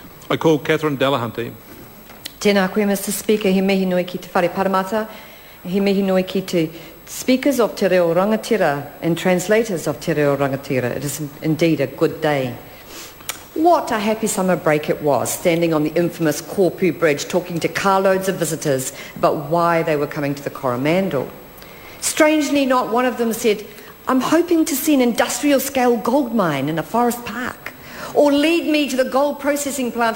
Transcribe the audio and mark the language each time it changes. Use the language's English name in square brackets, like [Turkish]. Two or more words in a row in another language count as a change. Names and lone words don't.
[English] I call Catherine Delahunty. [Māori] Tēnā koe, [English] Mr. Speaker. [Māori] He mihi nui ki te whare paramata. He mihi nui ki te [English] speakers of Te Reo Rangatira and translators of Te Reo Rangatira. It is indeed a good day. What a happy summer break it was, standing on the infamous Kōpū Bridge talking to carloads of visitors about why they were coming to the Coromandel. Strangely, not one of them said, "I'm hoping to see an industrial-scale gold mine in a forest park," or "Lead me to the gold processing plant.